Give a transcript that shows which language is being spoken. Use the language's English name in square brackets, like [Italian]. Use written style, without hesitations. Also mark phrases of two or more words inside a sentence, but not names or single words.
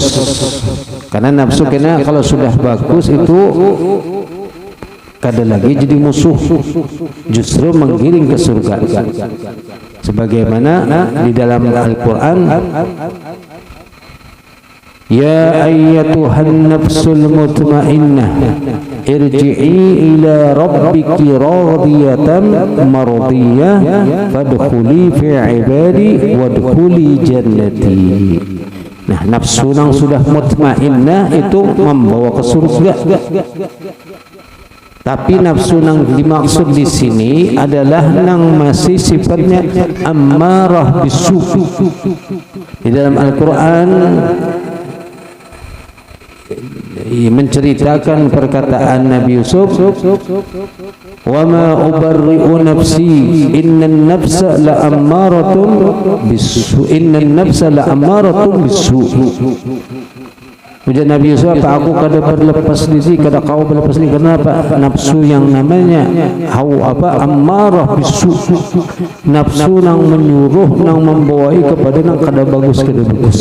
[Banjar] Karena nafsu kena kalau sudah bagus itu kada lagi jadi musuh, justru menggiring ke surga. [Indonesian] Sebagaimana di dalam Al-Quran, [Arabic] يا أيتها النفس المطمئنة ارجعي إلى ربك راضية مرضية فادخلي في عبادي وادخلي جنتي. [Indonesian] Nah, nafsu yang sudah mutmainnah itu membawa ke surga. Tapi nafsu yang dimaksud di sini adalah yang masih sifatnya [Arabic] أمارة بالسوء. [Indonesian] Di dalam Al-Quran menceritakan perkataan Nabi Yusuf, [Arabic] وما أبرئ نفسي إن النفس لأمارة بالسوء, إن النفس لأمارة بالسوء. [Banjar] Ujar Nabi Yusuf, apa aku kada berlepas diri, kada kau berlepas diri, kenapa? Nafsu yang namanya [Arabic] أمارة بالسوء, [Banjar] nafsu yang menyuruh, yang membawai kepada yang kada bagus, kada bagus.